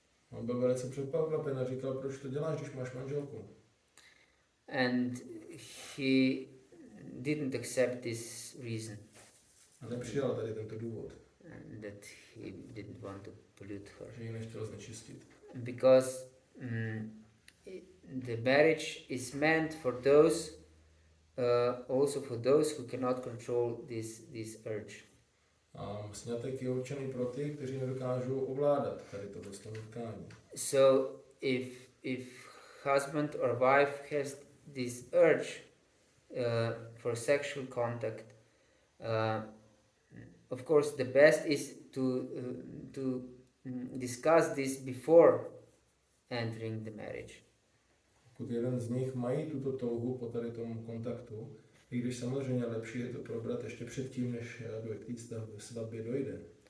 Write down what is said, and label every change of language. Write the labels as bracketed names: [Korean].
[Czech] On byl velice překvapen a říkal, proč to děláš, když máš manželku. [English] And he didn't accept this reason. [Czech] A nepřijal tady tento důvod. [English] That he didn't want to pollute her. [Czech] Že ji nechtěl znečistit. [English] Because the marriage is meant for those, also for those who cannot control this urge. [Czech] A sňatek je určený pro ty, kteří nedokážou ovládat tady to nutkání. [English] So if husband or wife has this urge for sexual contact, of course the best is to discuss this before entering the marriage. [Czech] Pokud jeden z nich mají tuto touhu po tady tomu kontaktu, i když samozřejmě lepší je to probrat ještě předtím, než k té svatbě dojde.